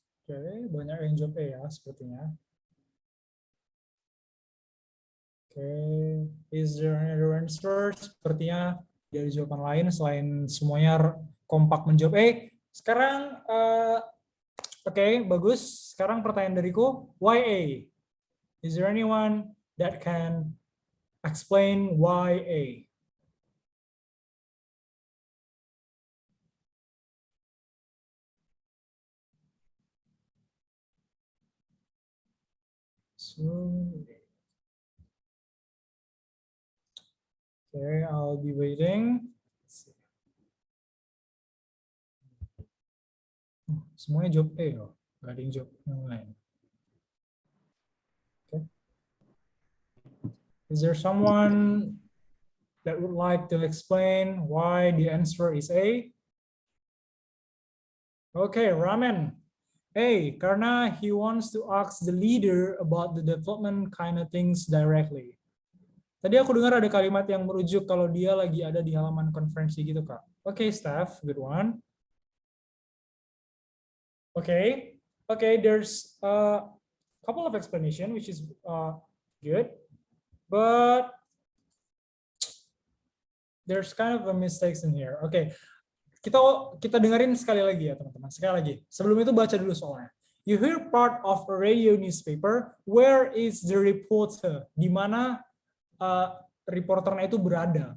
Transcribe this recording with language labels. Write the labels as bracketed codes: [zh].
[id] Oke, banyak yang jawab E ya sepertinya. [en] Oke, is there any other answer? [id] Sepertinya dari jawaban lain selain semuanya kompak menjawab E. Sekarang, oke, bagus. Sekarang pertanyaan dariku, [en] why A? Is there anyone that can explain why A? So, okay, I'll be waiting. [id] Semuanya jawab E loh, nggak ada yang jawab yang lain. [en] Okay. Is there someone that would like to explain why the answer is A? Okay, Ramen. A, [id] karena [en] he wants to ask the leader about the development kind of things directly. [id] Tadi aku dengar ada kalimat yang merujuk kalau dia lagi ada di halaman konferensi gitu, Kak. [en] Okay, Steph, good one. Okay, there's a couple of explanation which is good, but there's kind of a mistakes in here. [id] Okay, kita dengerin sekali lagi ya teman-teman, sekali lagi. Sebelum itu baca dulu soalnya. [en] You hear part of a radio newspaper. Where is the reporter? [id] Di mana reporternya itu berada?